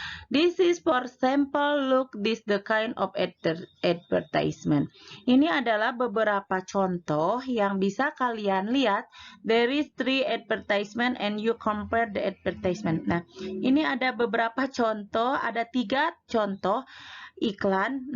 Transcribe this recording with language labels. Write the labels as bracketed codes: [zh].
[en] This is for sample look, this the kind of advertisement. [id] Ini adalah beberapa contoh yang bisa kalian lihat. [en] There is 3 advertisement and you compare the advertisement. [id] Nah, ini ada beberapa contoh, ada 3 contoh iklan.